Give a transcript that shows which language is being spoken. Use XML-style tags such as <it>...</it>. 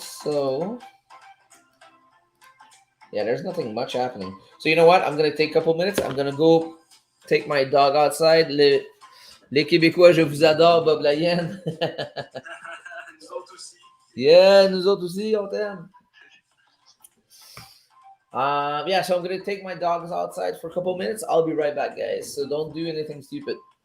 <en>So, yeah, there's nothing much happening. So, you know what? I'm going to take a couple minutes. I'm going to go take my dog outside.</en> <fr>Les Québécois, je vous adore, Bob la hyène. Nous autres aussi. Yeah, nous autres aussi, on t'aime.</fr> <en>Yeah, so I'm going to take my dogs outside for a couple minutes. I'll be right back, guys. So don't do anything stupid.</en>